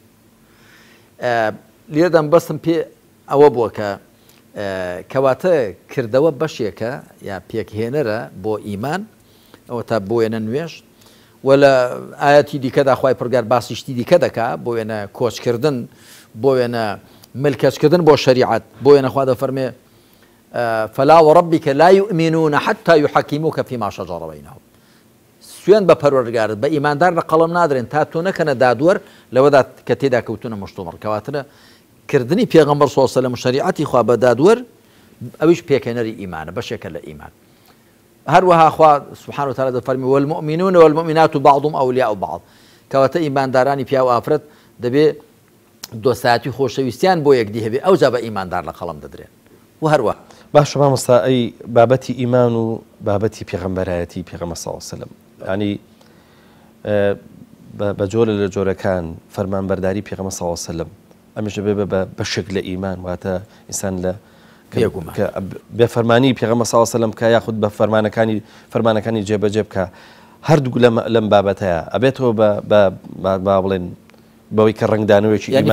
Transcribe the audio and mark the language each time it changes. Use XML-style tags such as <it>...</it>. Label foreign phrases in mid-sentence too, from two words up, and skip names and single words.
<ckb>لێرەدەم بەستم پێ ئەوە بووە کە کەواتە کردەوە بەشێکە یا پێکهێنەرە بۆ ئیمان ئەوە تا بۆ وێنە نوێژ و لە ئاەتی دیکەدا خوای پڕگار باسی شتی دیکە دەکا بۆ وێنە کۆچکردن بۆ وێنە ملکەچکردن بۆ شەریعەت بۆ وێنە خوا دەفەرمێ</ckb> <ar>فلا وربك لا يؤمنون حتى يحكموك فيما شجر بينهم</ar> <ckb>سوێن بە پەروەردگارت بە ئیماندار لە قەڵەم نادرێن تا تۆ نەکەنە دادوەر لەوەدا کە تێدا کەوتونە مشتومڕ کەواترە کردنی پێغەمبەر</ckb> <ar>صلی الله علیه و سلم</ar> <ckb>شریعەتی خوا بە دادوەر ئەویش پێکهێنەری ئیمانە بەشێکە لە ئیمان هەروەها خوا</ckb> <ar>سبحانه وتعالى</ar> <ckb>دەفەرمێ</ckb> <ar>والمؤمنون والمؤمنات بعضهم أولياء بعض</ar> <ckb>کەواتە ئیماندارانی پیا و ئافرەت دەبێ دۆستایەتی خۆشەویستیان بۆ یەکدی هەبێ ئەوجا بە ئیماندار لە قەڵەم دەدرێن و هەروە باش مامۆستا ئەی بابەتی ئیمان و بابەتی پێغەمبەرایەتی پێغەمبەر</ckb> <ar>صلی الله علیه و سلم</ar> <ckb>ینی بە جۆرە لە جۆرەکان فەرمانبەرداری پێغەمبەر</ckb> <ar>صلی الله علیه و سلم</ar> <ckb>ئەمیش دەبێ بەشێک لە ئیمان واتە ئینسان لە بێفەرمانی پێغەمبەر</ckb> <ar>صلی الله علیه و سلم</ar> <ckb>کە یاخود بە فەرمانەکانی جێبەجێ بکە هەردوو لەم بابەتەیە ئەبێتەوە با بڵێن بەوەی کە ڕنگدانەوەیکی ئیمان</ckb>